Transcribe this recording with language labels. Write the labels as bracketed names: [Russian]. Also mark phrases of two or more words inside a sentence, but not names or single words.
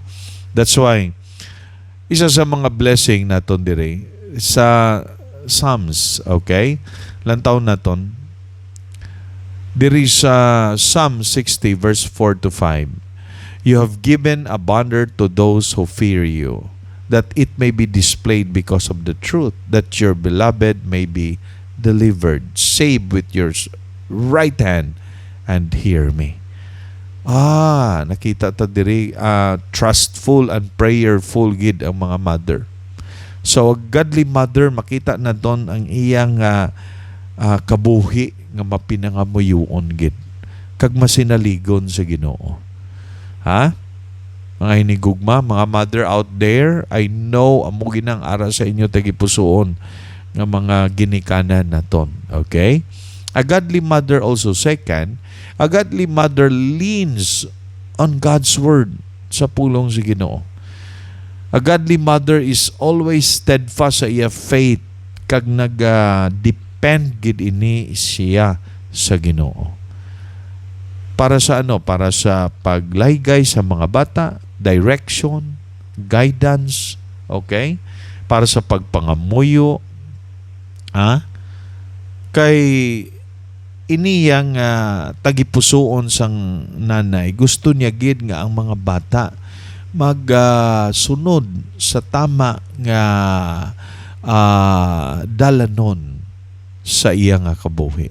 [English] That's why [Hiligaynon] isa sa mga blessing naton dire sa Psalms, okay? Lantaw naton diri sa Psalm 60 verse 4 to 5. [English] You have given a abundance to those who fear you, that it may be displayed because of the truth, that your beloved may be delivered. Save with your right hand and hear me. [Hiligaynon] Nakita ta diri, [English] trustful and prayerful [Hiligaynon] gid ang mga mother. [English] So, a godly mother, [Hiligaynon] makita na doon ang iyang kabuhi nga mapinangamuyon gid. Kag masinaligon sa Ginoo. Ha? Mga hinigugma, mga mother [English] out there, I know [Hiligaynon] amo ginang ara sa inyo tagipusoon nga mga ginikanan naton. [English] Okay? A godly mother also, second, a godly mother leans on God's word [Hiligaynon] sa pulong sa Ginoo. [English] A godly mother is always steadfast [Hiligaynon] sa iya faith kag nag-depend gid ini siya sa Ginoo. Para sa ano? Para sa paglaygay sa mga bata, direction, guidance, okay? Para sa pagpangamuyo, kay iniyang tagipusoon sang nanay, gusto niya gid nga ang mga bata magsunod sa tama nga dalanon sa iya nga kabuhi.